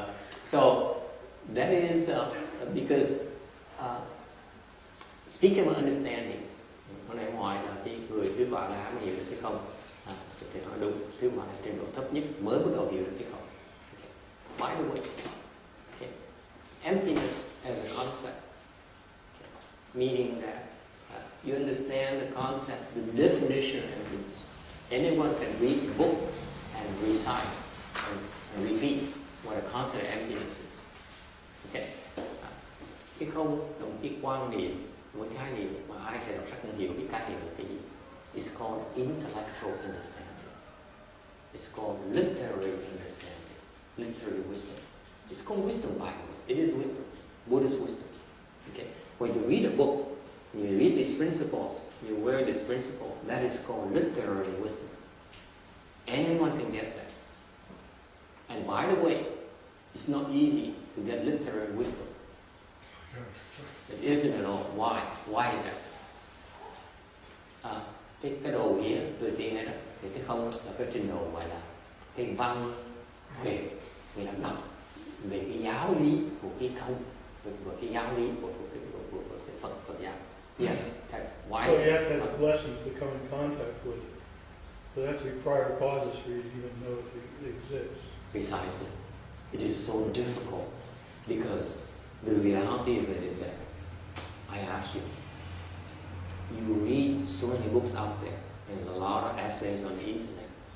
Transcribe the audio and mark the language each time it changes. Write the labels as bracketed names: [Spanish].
[English] So that is because speaking of understanding, [Vietnamese] hôm nay hỏi là cái người tứ quả La Hán hiểu được cái không, thì nói đúng, tứ quả là trình độ thấp nhất mới bắt đầu hiểu được cái không. [English] Okay. By the way, okay. Emptiness as a concept, okay. Meaning that you understand the concept, the definition of emptiness. Anyone can read a book and recite and repeat what a concept of emptiness is. Okay. [Vietnamese] Cái không là một cái quan niệm, một khái niệm mà ai sẽ đọc sách cũng hiểu biết khái niệm là cái gì. [English] It's called intellectual understanding. It's called literary understanding, literary wisdom. It's called wisdom by the way. It is wisdom, Buddhist wisdom. Okay. When you read a book, you read these principles, you wear this principle, that is called literary wisdom. Anyone can get that. And by the way, it's not easy to get literary wisdom. It isn't at all. Why? Why is that? [Vietnamese] Cái đầu kia tôi tiên ấy đó, thì cái không là cái trình độ gọi là cái văn huệ, người làm đọc về cái giáo lý của cái không, về cái giáo lý của cái Phật giáo. [English] Yes, that's why. So you have to have blessings to come in contact with it. So there have to be prior causes for you to even know it exists. Precisely. It is so difficult because the reality of it is that I ask you, you read so many books out there and a lot of essays on the internet.